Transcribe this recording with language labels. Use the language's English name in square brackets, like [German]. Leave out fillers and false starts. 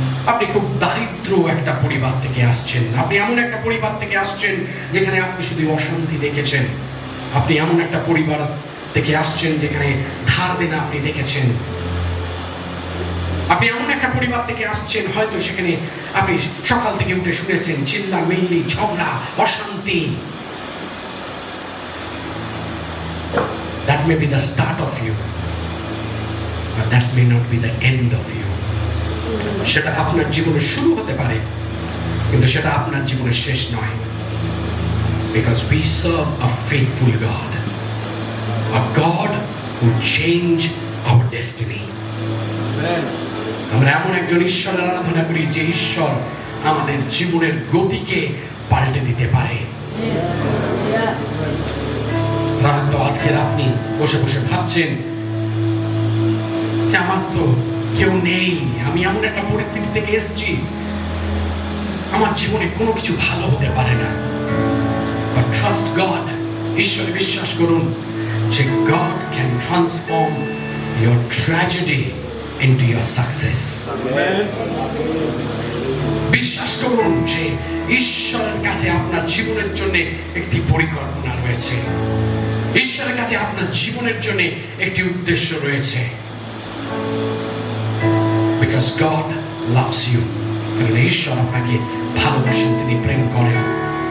[Bangla] আপনি খুব দারিদ্র একটা পরিবার থেকে আসছেন, আপনি এমন একটা পরিবার থেকে আসছেন যেখানে আপনি শুধু অশান্তি দেখেছেন, আপনি এমন একটা পরিবার থেকে আসছেন যেখানে ধার দেনা আপনি দেখেছেন, আপনি এমন একটা পরিবার থেকে আসছেন হয়তো সেখানে আপনি সকাল থেকে উঠে শুনেছেন চিল্লা মিল্লি, ঝগড়া, অশান্তি। [English] That may be the start of you, but that may not be the end of you. [Bangla] সেটা আপনার জীবনের শুরু হতে পারে, কিন্তু সেটা আপনার জীবনের শেষ নয়। [English] Because we serve a faithful God, a God who changed our destiny. [Bangla] আমরা এমন একজন ঈশ্বরের আরাধনা করি যে ঈশ্বর আমাদের জীবনের গতিকে পাল্টে দিতে পারে। হয়তো আজকের আপনি বসে বসে ভাবছেন যে আমার তো কেউ নেই, আমি এমন একটা পরিস্থিতি থেকে এসেছি, আমার জীবনে কোনো কিছু ভালো হতে পারে না। [English] But trust God, [Bangla] ঈশ্বরে বিশ্বাস করুন যে [English] God can transform your tragedy into your success. [Bangla] বিশ্বাস করুন যে ঈশ্বরের কাছে আপনার জীবনের জন্য একটি পরিকল্পনা রয়েছে, ঈশ্বরের কাছে আপনার জীবনের জন্য একটি উদ্দেশ্য রয়েছে। [English] Because God loves you. [Bangla] কারণ ঈশ্বর আপনাকে ভালোবাসেন, তিনি প্রেম করেন।